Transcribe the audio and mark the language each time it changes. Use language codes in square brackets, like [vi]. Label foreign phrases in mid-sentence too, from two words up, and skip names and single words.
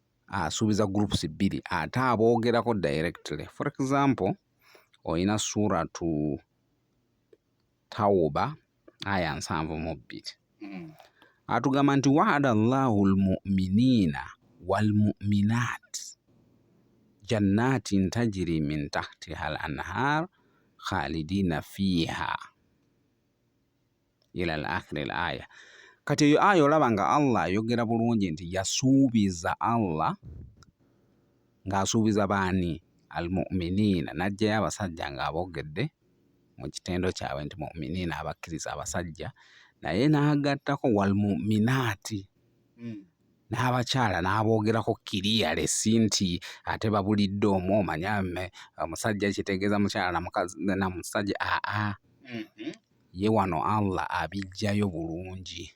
[lg] asuubiza groups bbiri ate aboogerako directly. [en] For example, [ar] oyina suratu Tawba aya 72 [lg] atugamba nti [ar] وعد الله المؤمنين والمؤمنات جنات تجري من تحتها الأنهار خالدين فيها إلى آخر الآية. [lg] Kati eyo aya olaba nga Allah ayogera bulungi nti yasuubiza Allah ng'asuubiza baani al-mu'minina, najjayo abasajja ng'aboogedde mu kitendo kyabwe nti mu'minina abakkiriza abasajja, naye n'agattako wal mu'minaati n'abakyala n'aboogerako kiriyalesi nti ate babulidde omwo omanya omusajja kitegeeza mukyala na musajja ye wano Allah abijjayo bulungi.